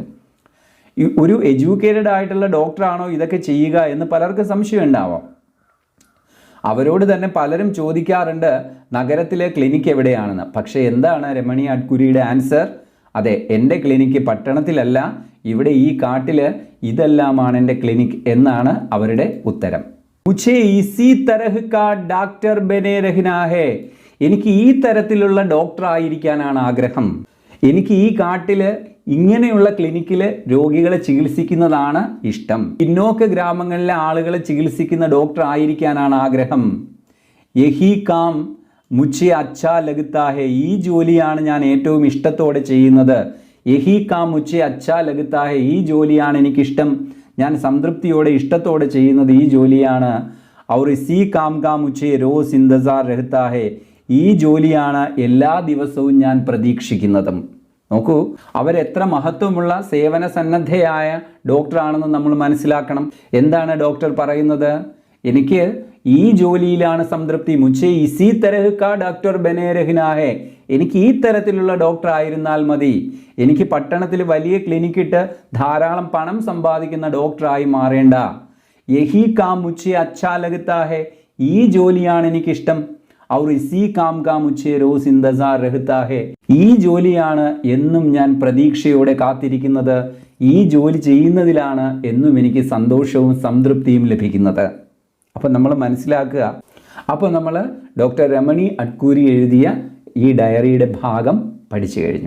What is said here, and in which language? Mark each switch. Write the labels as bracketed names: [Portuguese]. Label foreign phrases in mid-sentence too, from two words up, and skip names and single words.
[Malayalam] ഒരു എഡ്യൂക്കേറ്റഡ് ആയിട്ടുള്ള ഡോക്ടറാണോ ഇതൊക്കെ ചെയ്യുക എന്ന് പലർക്കും സംശയം ഉണ്ടാവാം. അവരോട് തന്നെ പലരും ചോദിക്കാറുണ്ട് നഗരത്തിലെ ക്ലിനിക്ക് എവിടെയാണെന്ന്. പക്ഷേ എന്താണ് രമണി അഡ്കുരിയുടെ ആൻസർ? അതെ, എൻ്റെ ക്ലിനിക്ക് പട്ടണത്തിലല്ല, ഇവിടെ ഈ കാട്ടിൽ ഇതെല്ലാമാണ് എൻ്റെ ക്ലിനിക്ക് എന്നാണ് അവരുടെ ഉത്തരം. [Hindi] मुझे इसी तरह का डॉक्टर बने रहना है. [Malayalam] എനിക്ക് ഈ തരത്തിലുള്ള ഡോക്ടർ ആയിരിക്കാനാണ് ആഗ്രഹം. എനിക്ക് ഈ കാട്ടിൽ ഇങ്ങനെയുള്ള ക്ലിനിക്കിൽ രോഗികളെ ചികിത്സിക്കുന്നതാണ് ഇഷ്ടം. പിന്നോക്ക ഗ്രാമങ്ങളിലെ ആളുകളെ ചികിത്സിക്കുന്ന ഡോക്ടർ ആയിരിക്കാനാണ് ആഗ്രഹം. [Hindi] यही काम मुझे अच्छा लगता है. [Malayalam] ഈ ജോലിയാണ് ഞാൻ ഏറ്റവും ഇഷ്ടത്തോടെ ചെയ്യുന്നത്. [Hindi] यही काम मुझे अच्छा लगता है. [Malayalam] ഈ ജോലിയാണ് എനിക്കിഷ്ടം, ഞാൻ സംതൃപ്തിയോടെ ഇഷ്ടത്തോടെ ചെയ്യുന്നത് ഈ ജോലിയാണ്. [Hindi] और इसी काम का मुझे रोज़ इंतज़ार रहता है. [Malayalam] ഈ ജോലിയാണ് എല്ലാ ദിവസവും ഞാൻ പ്രതീക്ഷിക്കുന്നതും. നോക്കൂ, അവരെത്ര മഹത്വമുള്ള സേവന സന്നദ്ധയായ ഡോക്ടറാണെന്ന് നമ്മൾ മനസ്സിലാക്കണം. എന്താണ് ഡോക്ടർ പറയുന്നത്? എനിക്ക് ഈ ജോലിയിലാണ് സംതൃപ്തി. [Hindi] मुझे इसी तरह का डॉक्टर बने रहना है. [Malayalam] എനിക്ക് ഈ തരത്തിലുള്ള ഡോക്ടർ ആയിരുന്നാൽ മതി. എനിക്ക് പട്ടണത്തിൽ വലിയ ക്ലിനിക്കിട്ട് ധാരാളം പണം സമ്പാദിക്കുന്ന ഡോക്ടറായി മാറേണ്ട. [Hindi] यही काम मुझे अच्छा लगता है. [Malayalam] ഈ ജോലിയാണ് എനിക്കിഷ്ടം. [Hindi] और इसी काम का मुझे रोज इंतजार रहता है. [Malayalam] ഈ ജോലിയാണ് എന്നും ഞാൻ പ്രതീക്ഷയോടെ കാത്തിരിക്കുന്നത്. ഈ ജോലി ചെയ്യുന്നതിലാണ് എന്നും എനിക്ക് സന്തോഷവും സംതൃപ്തിയും ലഭിക്കുന്നത്. അപ്പോൾ നമ്മൾ മനസ്സിലാക്കുക. അപ്പോൾ നമ്മൾ ഡോക്ടർ രമണി അഡ്കൂരി എഴുതിയ ഈ ഡയറിയുടെ ഭാഗം പഠിച്ചു കഴിഞ്ഞു.